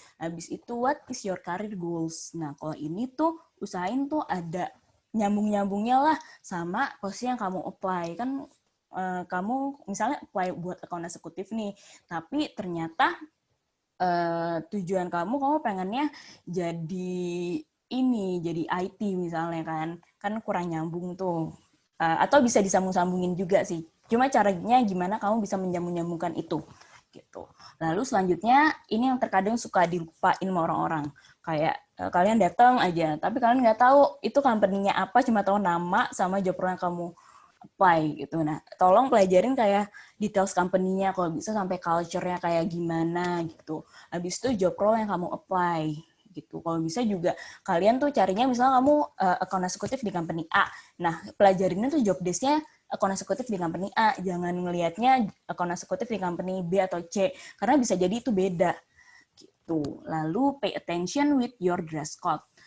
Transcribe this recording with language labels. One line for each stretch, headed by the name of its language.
Indonesian: Habis itu,
English: what is your career goals.
Indonesian: Nah, kalau ini tuh usahain tuh ada nyambung-nyambungnya lah sama posisi yang kamu apply. Kan kamu misalnya apply buat account eksekutif nih, tapi ternyata tujuan kamu pengennya jadi IT misalnya kan kurang nyambung tuh. Atau bisa disambung-sambungin juga sih. Cuma caranya gimana kamu bisa menyambung-nyambungkan itu gitu. Lalu selanjutnya ini yang terkadang suka dilupain sama orang-orang. Kayak kalian datang aja, tapi kalian nggak tahu itu company-nya apa, cuma tahu nama sama job role yang kamu apply gitu. Nah, tolong pelajarin kayak details company-nya, kalau bisa sampai culture-nya kayak gimana gitu. Habis itu job role yang kamu apply gitu. Kalau bisa juga kalian tuh carinya misalnya kamu account eksekutif di company A. Nah, pelajarinnya tuh job desk-nya account eksekutif di company A. Jangan ngelihatnya account eksekutif di company B atau C, karena bisa jadi itu beda gitu. Lalu
English: pay attention with your dress code.